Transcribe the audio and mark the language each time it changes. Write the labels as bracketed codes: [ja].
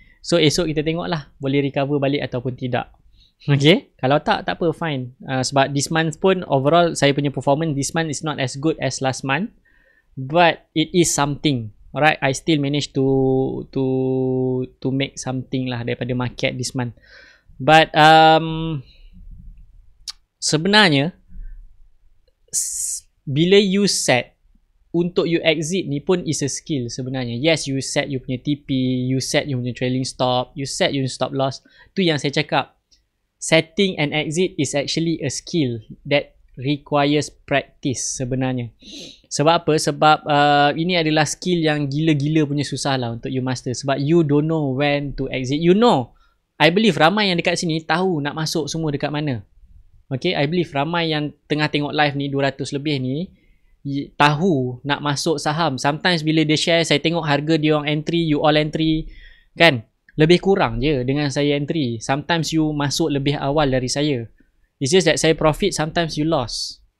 [ms] So esok kita tengok lah boleh recover balik ataupun tidak. Okay, kalau tak apa, fine. [en] Sebab this month pun overall [ms] saya punya [en] performance this month is not as good as last month, but it is something. Alright, I still manage to make something [ms] lah daripada [en] market this month. But [ms] sebenarnya bila [en] you set untuk you exit ni pun is a skill sebenarnya. Yes, you set you punya TP, you set you punya trailing stop, you set you stop loss. [ms] Tu yang saya cakap. [en] Setting and exit is actually a skill that requires practice sebenarnya. [ms] Sebab apa? Sebab ini adalah skill yang gila-gila punya susah lah untuk you master. [en] Sebab you don't know when to exit. You know, I believe [ms] ramai yang dekat sini tahu nak masuk semua dekat mana. Okay, [en] I believe [ms] ramai yang tengah tengok live ni 200 lebih ni tahu nak masuk saham. Sometimes bila dia share, saya tengok harga dia orang entry, you all entry kan, lebih kurang je dengan saya entry. Sometimes you masuk lebih awal dari saya. [en] It's just that saya profit, sometimes you lost.